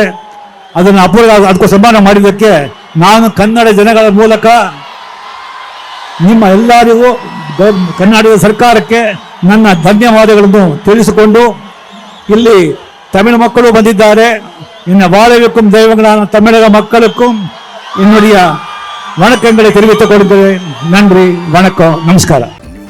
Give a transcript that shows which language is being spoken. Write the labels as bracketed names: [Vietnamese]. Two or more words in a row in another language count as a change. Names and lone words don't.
[Kannada] ಅದನ್ನು ಅಪ್ಪು ಅದಕ್ಕೂ ಸನ್ಮಾನ ಮಾಡಿದ್ದಕ್ಕೆ ನಾನು ಕನ್ನಡ ಜನಗಳ ಮೂಲಕ ನಿಮ್ಮ ಎಲ್ಲರಿಗೂ ಕರ್ನಾಟಕ ಸರ್ಕಾರಕ್ಕೆ ನನ್ನ ಧನ್ಯವಾದಗಳನ್ನು ತಿಳಿಸಿಕೊಂಡು, ಇಲ್ಲಿ ತಮಿಳು ಮಕ್ಕಳು ಬಂದಿದ್ದಾರೆ. [Tamil] ಇನ್ನು வாழவிக்கும் தெய்வங்களான தமிழக மக்களுக்கும் என்னுடைய வணக்கங்களை தெரிவித்துக் கொள்கிறேன். நன்றி, வணக்கம், நமஸ்காரம்.